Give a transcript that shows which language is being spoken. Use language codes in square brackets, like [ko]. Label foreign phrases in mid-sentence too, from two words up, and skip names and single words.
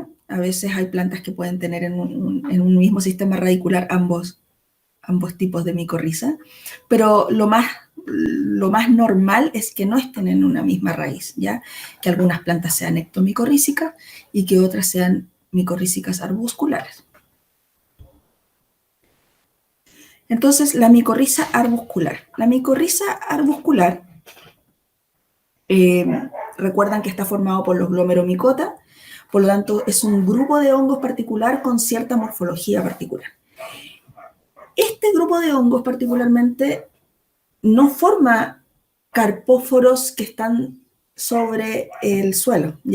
[es] A veces hay plantas que pueden tener en un mismo sistema radicular ambos tipos de micorriza, pero lo más normal es que no estén en una misma raíz, ¿ya? Que algunas plantas sean ectomicorrízicas y que otras sean micorrízicas arbusculares. Entonces, la micorriza arbuscular. La micorriza arbuscular, recuerdan que está formado por los glomeromicota, por lo tanto, es un grupo de hongos particular con cierta morfología particular. Este grupo de hongos particularmente no forma carpóforos que están sobre el suelo, ¿ya?